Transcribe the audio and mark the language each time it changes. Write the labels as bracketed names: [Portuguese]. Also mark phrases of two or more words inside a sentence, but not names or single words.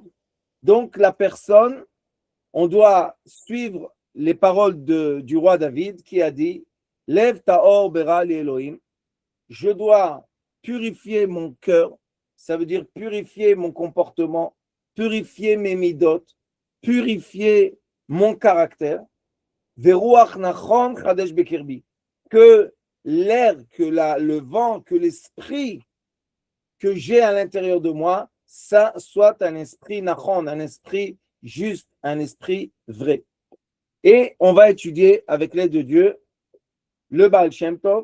[French] Donc la personne, on doit suivre les paroles du roi David qui a dit, [Hebrew] לב טהור ברא לי אלהים, [French] je dois purifier mon cœur, ça veut dire purifier mon comportement, purifier mes midot, purifier mon caractère, [Hebrew] ורוח נכון חדש בקרבי, [French] que l'air, le vent, que l'esprit que j'ai à l'intérieur de moi, ça soit un esprit nachon, un esprit juste, un esprit vrai. Et on va étudier avec l'aide de Dieu le Baal Shem Tov.